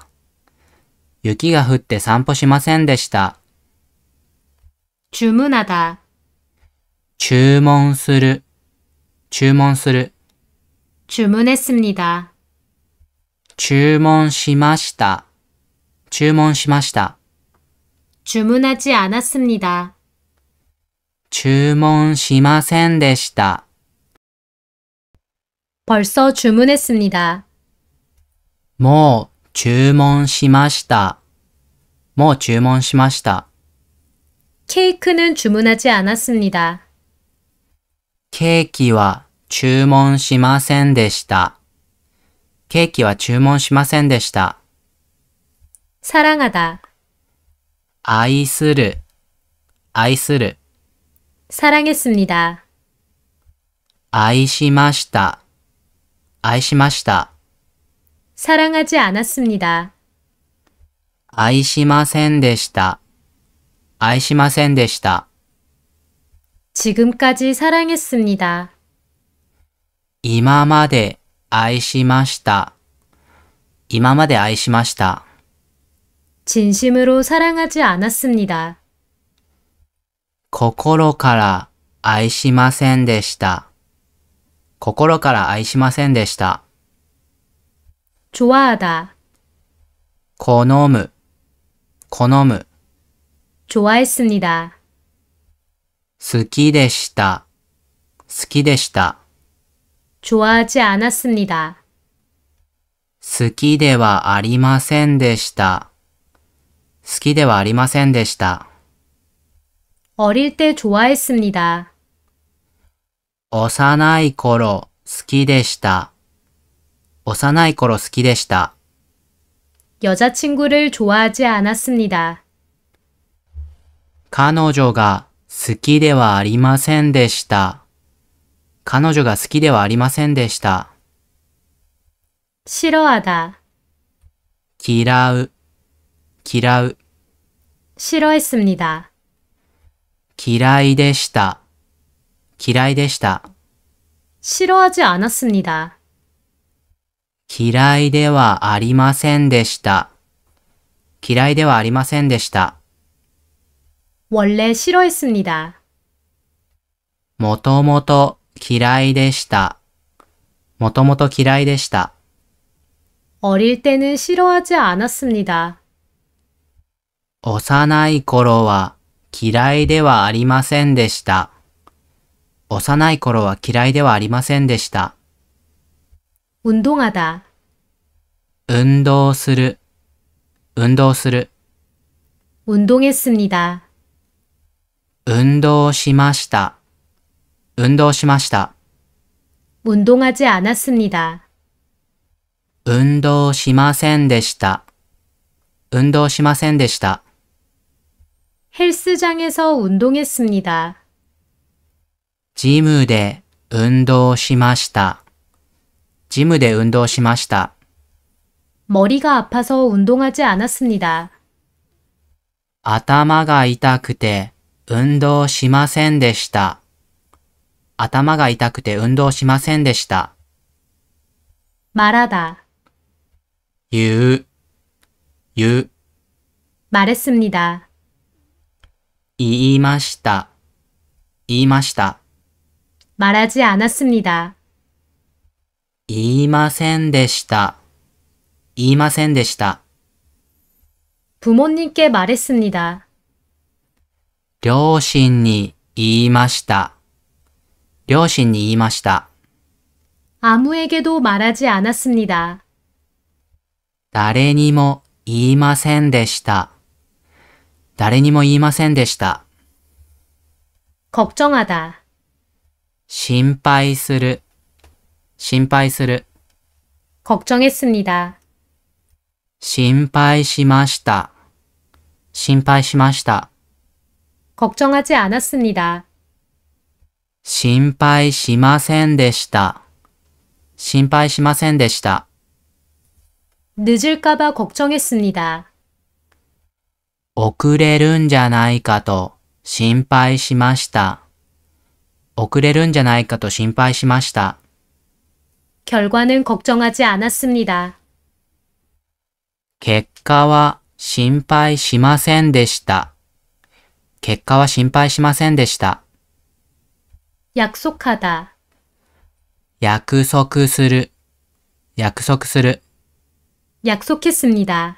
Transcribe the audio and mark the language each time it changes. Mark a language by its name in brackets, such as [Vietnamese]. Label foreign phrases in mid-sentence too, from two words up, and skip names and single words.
[Japanese] 雪が降って散歩しませんでした。 [Korean] 주문하다. [Japanese] 注文する。注文する。 [Korean] 주문했습니다. [Japanese] 注文しました。注文しました。 [Korean] 주문하지 않았습니다. [Japanese] 注文しませんでした。 [Korean] 벌써 주문했습니다. [Japanese] もう注文しました。もう注文しました。 [Korean] 케이크는 주문하지 않았습니다. [Japanese] ケーキは注文しませんでした。ケーキは注文しませんでした。 [Korean] 사랑하다. [Japanese] 愛する。愛する。 [Korean] 사랑했습니다. [Japanese] 愛しました。愛しました。 [Korean] 사랑하지 않았습니다. [Japanese] 愛しませんでした。愛しませんでした。 [Korean] 지금까지 사랑했습니다. [Japanese] 今まで愛しました。今まで愛しました。 [Korean] 진심으로 사랑하지 않았습니다. [Japanese] 心から愛しませんでした。心から愛しませんでした。 [Korean] 좋아하다. [Japanese] 好む。好む。 [Korean] 좋아했습니다. [Japanese] 好きでした。好きでした。 [Korean] 좋아하지 않았습니다. [Japanese] 好きではありませんでした。好きではありませんでした。 [Korean] 어릴 때 좋아했습니다. [Japanese] 幼い頃好きでした。幼い頃好きでした。 [Korean] 여자친구를 좋아하지 않았습니다. [Japanese] 彼女が好きではありませんでした。彼女が好きではありませんでした。 [Korean] 싫어하다. [Japanese] 嫌う。嫌う。 [Korean] 싫어했습니다. [Japanese] 嫌いでした。嫌いでした。 [Korean] 싫어하지 않았습니다. [Japanese] 嫌いではありませんでした。嫌いではありませんでした。 [Korean] 원래 싫어했습니다. [Japanese] もともと嫌いでした。もともと嫌いでした。 [Korean] 어릴 때는 싫어하지 않았습니다. [Japanese] 幼い頃は嫌いではありませんでした。幼い頃は嫌いではありませんでした。 [Korean] 운동하다. [Japanese] 運動する。運動する。 [Korean] 운동했습니다. [Japanese] 運動しました。運動しました。 [Korean] 운동하지 않았습니다. [Japanese] 運動しませんでした。運動しませんでした。 [Korean] 헬스장에서 운동했습니다. [Japanese] ジムで運動しました。ジムで運動しました。 [Korean] 머리가 아파서 운동하지 않았습니다. [Japanese] 頭が痛くて運動しませんでした。頭が痛くて運動しませんでした。 [Korean] 말하다. [Japanese] 言う。言う。 [Korean] 말했습니다. [Japanese] 言いました。言いました。 [Korean] 말하지 않았습니다. [Japanese] 言いませんでした。言いませんでした。 [Korean] 부모님께 말했습니다. [Japanese] 両親に言いました。両親に言いました。 [Korean] 아무에게도 말하지 않았습니다. [Japanese] 誰にも言いませんでした。誰にも言いませんでした。 [Korean] 걱정하다. [Japanese] 心配する、心配する。 [Korean] 걱정했습니다. [Japanese] 心配しました。心配しました。 [Korean] 걱정하지 않았습니다. [Japanese] 心配しませんでした。心配しませんでした。 [Korean] 늦을까봐 걱정했습니다. [Japanese] 遅れるんじゃないかと心配しました。遅れるんじゃないかと心配しました。 [Korean] 결과는 걱정하지 않았습니다. [Japanese] 結果は心配しませんでした。結果は心配しませんでした。 [Korean] 약속하다. [Japanese] 約束する。約束する。 [Korean] 약속했습니다.